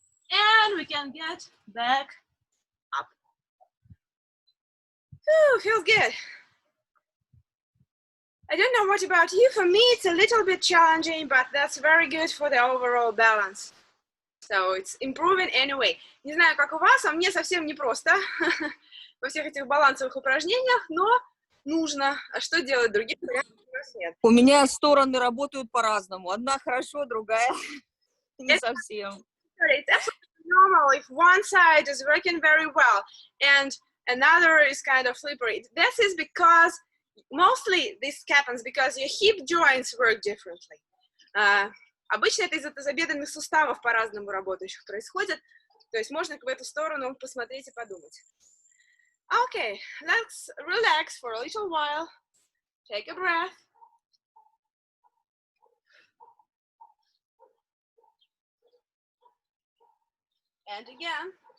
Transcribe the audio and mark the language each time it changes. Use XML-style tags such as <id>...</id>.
<en>And we can get back up. Whew, feels good. I don't know what about you. For me, it's a little bit challenging, but that's very good for the overall balance. So it's improving anyway.</en> <ru>Не знаю, как у вас, а мне совсем непросто во всех этих балансовых упражнениях, но нужно. А что делать других вариантов у нас нет. У меня стороны работают по-разному. Одна хорошо, другая не совсем.</ru> <en>It's absolutely normal if one side is working very well and another is kind of slippery. This is because mostly this happens because your hip joints work differently.</en> <ru>Обычно это из-за тазобедренных суставов по-разному работающих происходит. То есть можно в эту сторону посмотреть и подумать.</ru> <en>Okay, let's relax for a little while. Take a breath. And again.</en>